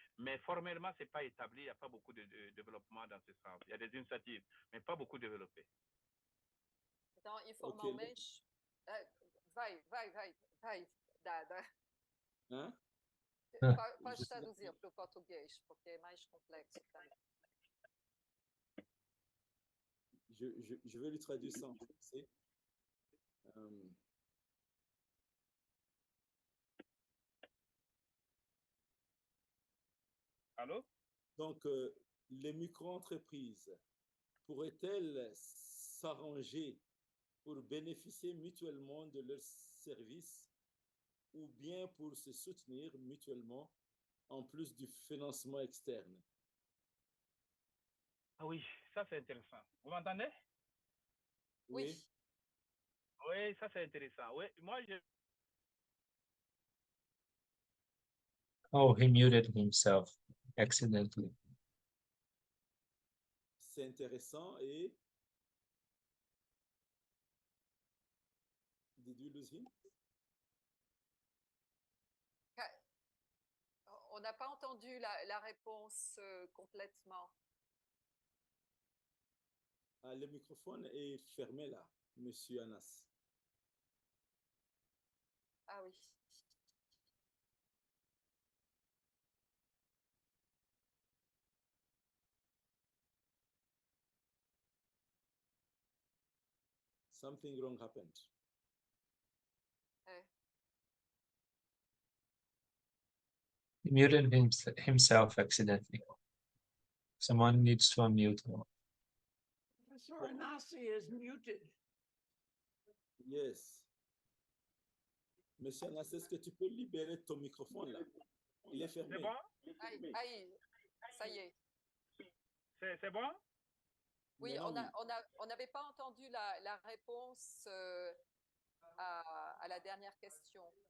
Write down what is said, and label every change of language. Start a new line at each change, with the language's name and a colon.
French: Mais formellement, ce n'est pas établi, il n'y a pas beaucoup de développement dans ce sens. Il y a des initiatives, mais pas beaucoup développées.
Portuguese: Então, informalmente, vai, Dada. Hein? Pode traduzir para o português, porque é mais complexo também.
French: Je vais lui traduire ça en français. Allô? Donc, les micro-entreprises pourraient-elles s'arranger pour bénéficier mutuellement de leurs services ou bien pour se soutenir mutuellement en plus du financement externe? Ah oui, ça c'est intéressant. Vous m'entendez? Oui. Oui, ça c'est intéressant. Oui, moi je...
English: Oh, he muted himself accidentally.
French: C'est intéressant et...
English: Did you lose him?
French: On n'a pas entendu la réponse complètement. Ah, le microphone est fermé là, Monsieur Anas. Ah oui.
English: Something wrong happened. He muted himself accidentally. Someone needs to unmute him. Professor Anasi is muted. Yes.
French: Monsieur Anas, est-ce que tu peux libérer ton microphone là? Il est fermé. C'est bon? Aïe, ça y est. C'est bon? Oui, on n'avait pas entendu la réponse à la dernière question.